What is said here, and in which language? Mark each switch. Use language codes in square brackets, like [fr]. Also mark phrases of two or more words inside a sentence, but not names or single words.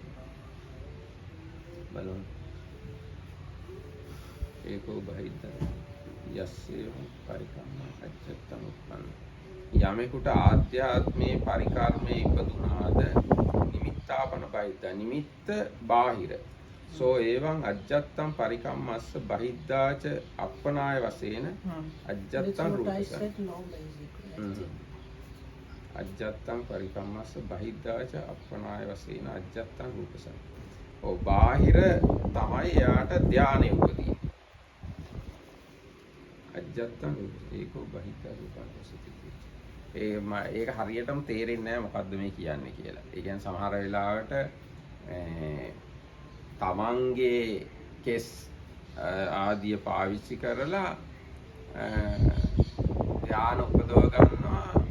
[si] බලන්න. [pi] ඒකෝ බහිද්ද යස්සේ පරිකම්ම අච්චත්තං උප්පන්න. [si] යමෙකුට ආධ්‍යාත්මේ පරිකර්මයේ ඉපදුනාද නිමිත්තාපන [pi] බහිද්ද නිමිත්ත [si] බාහිර. [pi] සෝ එවං අජ්ජත්තං පරිකම්මස්ස බහිද්දාච අප්පනාය වශයෙන් අජ්ජත්තං රූපසං. අජ්ජත්තං පරිකම්මස්ස බහිද්දාච අප්පනාය වශයෙන් අජ්ජත්තං රූපසං. [si] ඔව් බාහිර තමයි එයාට ධානය උපදී. [pi] අජ්ජත්තං ඒකෝ බහිද්දා රූපං. [si] ඒක හරියටම තේරෙන්නේ නැහැ මොකද්ද මේ කියන්නේ කියලා. ඒ කියන්නේ සමහර වෙලාවට තමන්ගේ කෙස් ආදිය පාවිච්චි කරලා ධානය උපදව ගන්නවා.